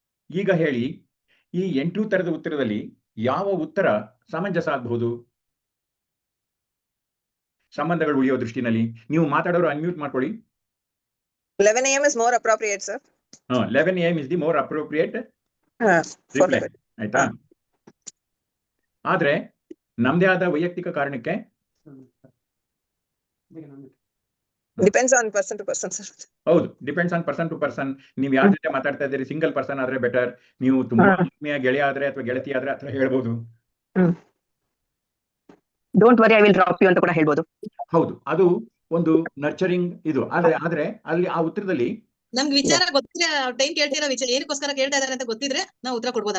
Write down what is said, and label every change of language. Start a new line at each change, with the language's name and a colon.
Kannada: ಈಗ ಹೇಳಿ, ಈ 8 ತರದ ಉತ್ತರದಲ್ಲಿ ಯಾವ ಉತ್ತರ ಸಮಂಜಸ ಆಗಬಹುದು? ಸಂಬಂಧಗಳು ಉಳಿಯೋ ದೃಷ್ಟಿನಲ್ಲಿ ನೀವು ಮಾತಾಡೋರು ಅನ್ಮ್ಯೂಟ್ ಮಾಡ್ಕೊಳ್ಳಿ.
English: 11 AM is more appropriate, sir. 11 AM is the more appropriate For
Kannada: reply. ಆಯ್ತಾ? ಆದ್ರೆ ನಮ್ದೇ ಆದ ವೈಯಕ್ತಿಕ ಕಾರಣಕ್ಕೆ
English: depends on person to person, sir. ಹೌದು, depends on person to person.
Kannada: ನೀವು ಯಾರ ಜೊತೆ ಮಾತಾಡ್ತಾ ಇದ್ದೀರಿ, ಸಿಂಗಲ್ ಪರ್ಸನ್ ಆದ್ರೆ ಬೆಟರ್. ನೀವು ತುಂಬಾ ಆತ್ಮೀಯ ಗೆಳೆಯ ಆದ್ರೆ ಅಥವಾ ಗೆಳತಿ ಆದ್ರೆ ಅಥವಾ ಹೇಳ್ಬೋದು.
English: don't worry, I will drop you
Kannada: ಅಂತ ಕೂಡ ಹೇಳ್ಬೋದು. ಹೌದು, ಅದು ಒಂದು ನರ್ಚರಿಂಗ್ ಇದು. ಆದ್ರೆ ಅಲ್ಲಿ ಆ ಉತ್ತರದಲ್ಲಿ ನಮ್ಗೆ ವಿಚಾರ ಗೊತ್ತಿದ್ರೆ ಟೈಮ್ ಕೇಳ್ತಿರೋ ವಿಚಾರ ಏನಕ್ಕೋಸ್ಕರ ಕೇಳ್ತಾ ಇದಾರೆ ಅಂತ ಗೊತ್ತಿದ್ರೆ ನಾವು ಉತ್ತರ ಕೊಡ್ಬೋದು.